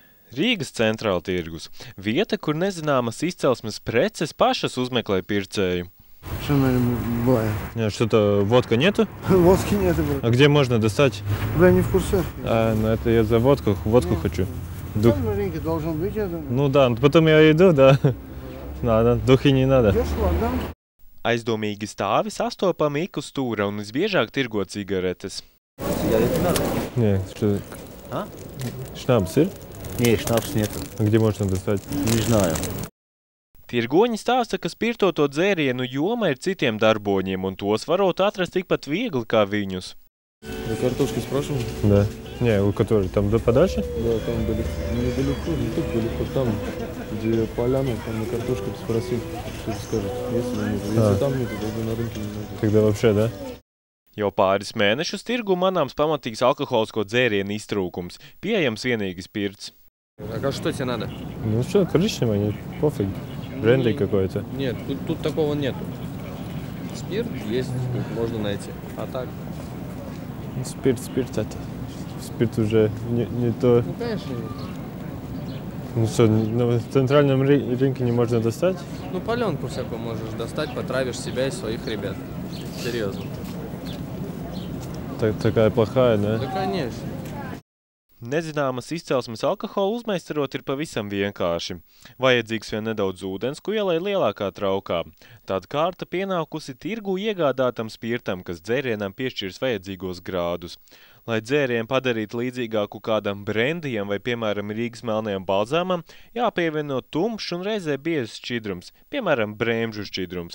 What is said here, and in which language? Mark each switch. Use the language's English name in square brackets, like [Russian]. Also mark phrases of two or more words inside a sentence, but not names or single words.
[Latvian] Rīgas centrāla tirgus – vieta, kur nezināmas izcelsmes preces pašas uzmeklē pircēju. [Russian] Что, наверное, бывает? Нет, что-то водка нету? Водки нету. А где можно достать? Бля, не в курсе. Ну это я за водку хочу. Там на рынке должен быть, я думаю. Ну да, потом я иду, да. Надо, духи не надо. Дешево, да? [Latvian] Aizdomīgi stāvi sastopami ik uz stūra un visbiežāk tirgo cigaretes. [Russian] Сигареты надо? Нет, что... А? Шнапс ir? Не, шнапс нету. А где можно достать? Не знаю. [Latvian] Tirgoņi stāsta, ka spirtoto dzērienu joma ir citiem darboņiem, un tos varot atrast tikpat viegli kā viņus. [Russian] За картошки спрашивал? Да. Не, у которой там подальше? Да, там недалеко, не так далеко, там, где поляна, там на картошке спросил, что скажет, если нет. Если там нет, тогда на рынке не надо. Тогда вообще, да? [Latvian] Jau pāris mēnešus tirgu manāms pamatīgs alkoholisko dzērienu iztrūkums, pieejams vienīgi spirts. [Russian] А что тебе надо? Ну что, коричневое, не пофиг. Бренди какой-то. Нет, тут такого нету. Спирт есть, можно найти. А так? Спирт это. Спирт уже не то. Ну, конечно, нет. Ну что, в центральном рынке не можно достать? Ну, паленку всякую можешь достать, потравишь себя и своих ребят. Серьезно. Такая плохая, да? Да, конечно. [Latvian] Nezināmas izcelsmes alkoholu uzmeistarot ir pavisam vienkārši. Vajadzīgs vien nedaudz ūdens, ko ielai lielākā traukā. Tad kārta pienākusi tirgu iegādātam spirtam, kas dzērienam piešķirs vajadzīgos grādus. Lai dzērienu padarītu līdzīgāku kādam brendijam vai, piemēram, Rīgas melnajam balzāmam, jāpievieno tumšs un reizē biezs šķidrums, piemēram, brēmžu šķidrums.